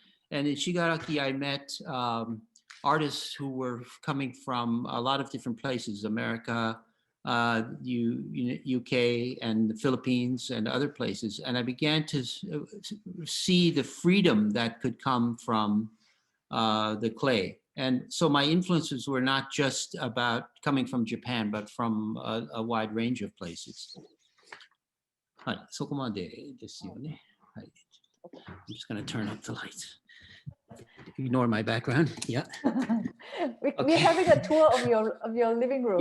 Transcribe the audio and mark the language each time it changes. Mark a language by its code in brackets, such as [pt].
[en] And in Shigaraki, I met artists who were coming from a lot of different places, America, UK and the Philippines and other places. And I began to see the freedom that could come from the clay. And so my influences were not just about coming from Japan, but from a wide range of places. [ja] はい、そこまでですよね。はい。 [en] I'm just going to turn up the lights. Ignore my background. Yeah. We're having a tour of your living room.